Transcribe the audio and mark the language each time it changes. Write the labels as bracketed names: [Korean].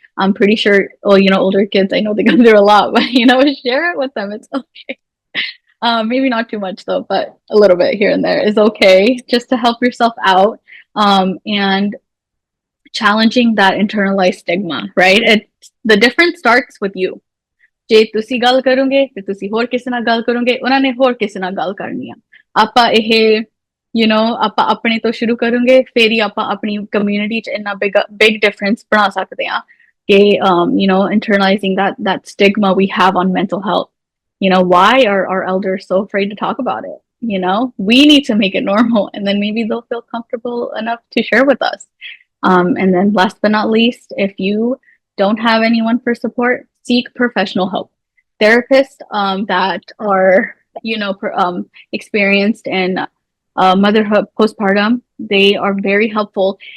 [English] I'm pretty sure, well, you know, older kids, I know they go through a lot, but you know, share it with them. It's okay. Maybe not too much though, but a little bit here and there is okay, just to help yourself out. And challenging that internalized stigma, right? The difference starts with you. [Punjabi] ਜੇ ਤੁਸੀਂ ਗੱਲ ਕਰੋਗੇ ਤੇ ਤੁਸੀਂ ਹੋਰ ਕਿਸੇ ਨਾਲ ਗੱਲ ਕਰੋਗੇ, ਉਹਨਾਂ ਨੇ ਹੋਰ ਕਿਸੇ ਨਾਲ ਗੱਲ ਕਰਨੀ ਆ. ਆਪਾਂ ਇਹ you know ਆਪਾਂ ਆਪਣੇ ਤੋਂ ਸ਼ੁਰੂ ਕਰਾਂਗੇ, ਫਿਰ ਹੀ ਆਪਾਂ ਆਪਣੀ ਕਮਿਊਨਿਟੀ ਚ ਇੰਨਾ big difference ਬਣਾ ਸਕਦੇ ਆ ਕਿ you know [English] internalizing that stigma we have on mental health. You know, why are our elders so afraid to talk about it? You know, we need to make it normal, and then maybe they'll feel comfortable enough to share with us. And then last but not least, if you don't have anyone for support, seek professional help. Therapists that are, you know, experienced in motherhood, postpartum, they are very helpful.